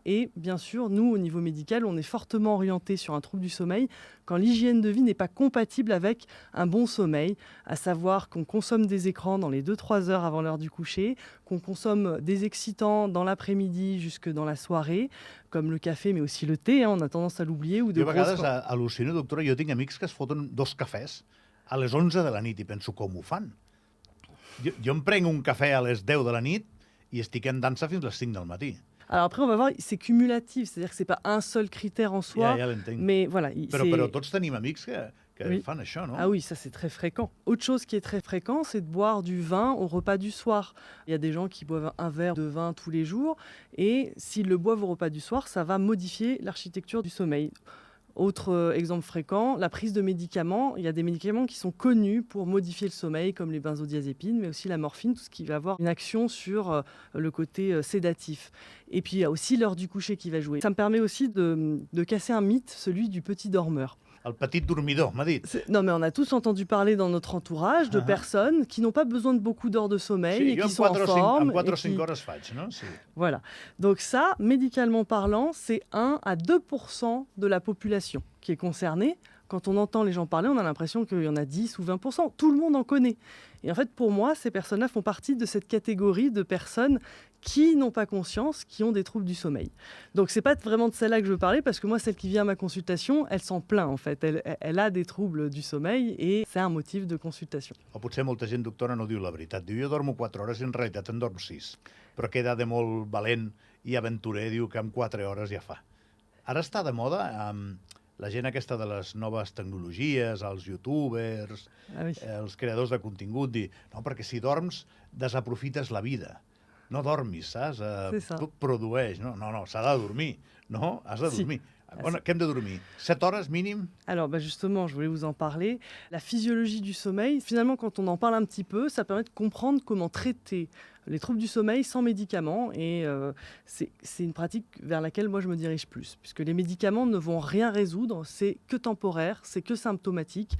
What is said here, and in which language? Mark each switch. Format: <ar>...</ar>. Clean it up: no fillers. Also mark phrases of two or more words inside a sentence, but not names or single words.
<fr>Et bien sûr, nous, au niveau médical, on est fortement orienté sur un trouble du sommeil quand l'hygiène de vie n'est pas compatible avec un bon sommeil, à savoir qu'on consomme des écrans dans les 2-3 heures avant l'heure du coucher, qu'on consomme des excitants dans l'après-midi jusque dans la soirée, comme le café, mais aussi le thé, on a tendance à l'oublier. Ou de</fr> <ca>jo a vegades al·lucino, doctora, jo tinc amics que es foten 2 cafès a les 11 de la nit i penso com ho fan. Jo em prenc un cafè a les 10 de la nit i estic en dansa fins a les 5 del matí.</ca> <fr>Alors après, on va voir, c'est cumulatif, c'est-à-dire que ce n'est pas un seul critère en soi.</fr> <ca>Ja l'entenc.</ca> <fr>Mais voilà,</fr> <ca>Però tots tenim amics que</ca> <fr>oui.</fr> <ca>fan això, no?</ca> <fr>Ah oui, ça c'est très fréquent. Autre chose qui est très fréquent, c'est de boire du vin au repas du soir. Il y a des gens qui boivent un verre de vin tous les jours et s'ils le boivent au repas du soir, ça va modifier l'architecture du sommeil. Autre exemple fréquent, la prise de médicaments. Il y a des médicaments qui sont connus pour modifier le sommeil, comme les benzodiazépines, mais aussi la morphine, tout ce qui va avoir une action sur le côté sédatif. Et puis il y a aussi l'heure du coucher qui va jouer. Ça me permet aussi de casser un mythe, celui du petit dormeur.</fr> <ca>El petit dormidor, m'ha dit.</ca> <fr>Non, mais on a tous entendu parler dans notre entourage de personnes qui n'ont pas besoin de beaucoup d'heures de sommeil et qui sont en forme.</fr> <ca>En 4 o 5 hores faig, no? Sí.</ca> <fr>Voilà. Donc ça, médicalement parlant, c'est 1 à 2% de la population qui est concernée. Quand on entend les gens parler, on a l'impression qu'il y en a 10 ou 20%. Tout le monde en connaît. Et en fait, pour moi, ces personnes-là font partie de cette catégorie de personnes qui n'ont pas conscience, qui ont des troubles du sommeil. Donc, ce n'est pas vraiment de celle-là que je veux parler, parce que moi, celle qui vient à ma consultation, elle s'en plaint, en fait. Elle a des troubles du sommeil et c'est un motif de consultation.</fr> <ca>O potser molta gent, doctora, no diu la veritat. Diu, jo dormo 4 hores i en realitat en dorm 6. Però queda de molt valent i aventurer, diu que amb 4 hores ja fa. Ara està de moda la gent aquesta de les noves tecnologies, els youtubers, els creadors de contingut, dir, no, perquè si dorms desaprofites la vida. No dormis, saps? Produeix. No, s'ha de dormir. No, has de dormir. Què hem de dormir? 7 hores mínim?</ca> <fr>Alors justement, je voulais vous en parler. La physiologie du sommeil, finalement, quand on en parle un petit peu, ça permet de comprendre comment traiter les troubles du sommeil sans médicaments. Et c'est une pratique vers laquelle moi je me dirige plus, puisque les médicaments ne vont rien résoudre, c'est que temporaire, c'est que symptomatique.</fr>